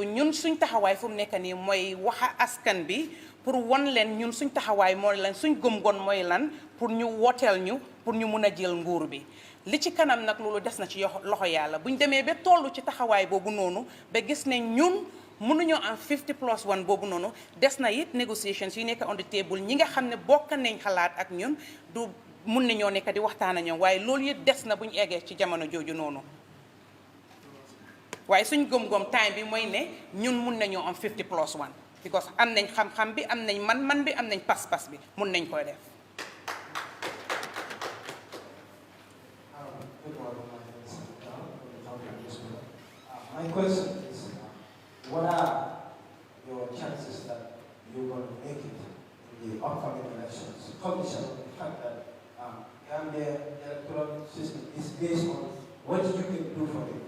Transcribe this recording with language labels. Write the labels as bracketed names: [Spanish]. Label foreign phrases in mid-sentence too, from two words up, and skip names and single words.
[Wolof] ñun suñ taxawaay fu mu nekk nii mooy waxa askan bi pour won leen ñun suñ taxawaay mooy lan suñ gëm-gëm mooy lan pour ñu wooteel ñu pour ñu mun a jël nguur bi li ci kanam nag loolu des na ci loxo yàlla buñ demee ba toll ci taxawaay boobu noonu ba gis ne ñun mënuñoo am 50+1 boobu noonu des na it negotiations yu nekk [English] on the table [Wolof] ñi nga xam ne bokk nañ xalaat ak ñun du mun nañoo nekk di waxtaan ak ñoom waaye loolu it des na bu ñu eggee ci jamono jooju noonu waaye suñ gëm-gëm time bi mooy ne ñun mun nañoo am 50+1 because am nañ xam-xam bi am nañ man-man bi am nañ pas-pas bi mun nañ koy def. [English] My question is, what are your chances that you're going to make it in the upcoming elections? Cognizant of the fact that Gambia electoral system is based on what you can do for it.